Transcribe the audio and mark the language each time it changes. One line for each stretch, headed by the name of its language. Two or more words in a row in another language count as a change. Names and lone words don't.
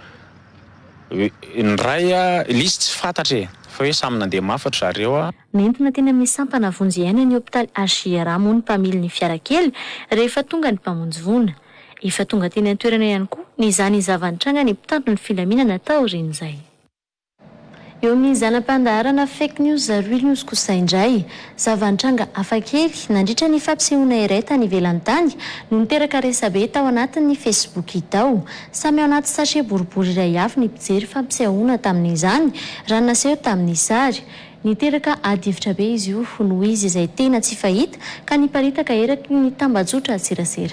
Malagasy: Ny ray izy tsy fantatra fa hoe samy nandeha mafatra zareo. Nentina teny amin'ny sampana vonjy iaina ny hopitaly Argiera moa ny mpamily ny fiara kely rehefa tonga ny mpamonjy vona. Efa tonga teny an-toerana ihany koa ny izany zavan-tranga ny mpitandro ny filaminana taorian'izay. Eo amin'ny zanam-pandaharana
English: fake news real news
Malagasy: kosa indray, zavan-tranga hafakely nandritra ny fampisehoana iray tany ivelany tany no niteraka resabe tao anatin'ny Facebook tao. Samy ao anaty sachet boribory iray avy ny mpijery fampisehoana tamin'izany raha naseho tamin'ny sary. Niteraka adivitra be izy io noho izy izay tena tsy fahita ka niparitaka eraky ny tambajotra atsirasera.